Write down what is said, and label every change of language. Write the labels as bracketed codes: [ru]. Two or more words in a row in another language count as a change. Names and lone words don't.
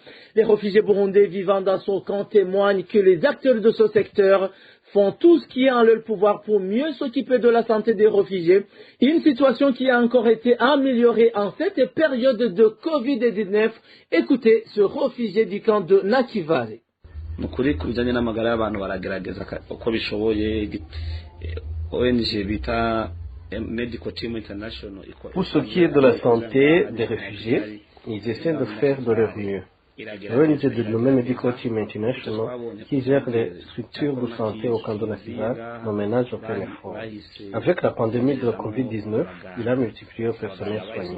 [fr] Les réfugiés burundais vivant dans ce camp témoignent que les acteurs de ce secteur font tout ce qui est en leur pouvoir pour mieux s'occuper de la santé des réfugiés. Une situation qui a encore été améliorée en cette période de Covid-19. Écoutez ce réfugié du camp de Nakival. [rn] Mukuri kubijanye n'amagara y'abantu baragerageza uko bishoboye ONG bita Medical Team International. [fr] Pour ce qui est de la santé des réfugiés, ils essaient de faire de leur mieux. L'ONG de nommé Medical Team International, qui gère les structures de santé au camp de Nakival, ne ménage aucun effort. Avec la pandémie de la Covid-19, il a multiplié le personnel soignant.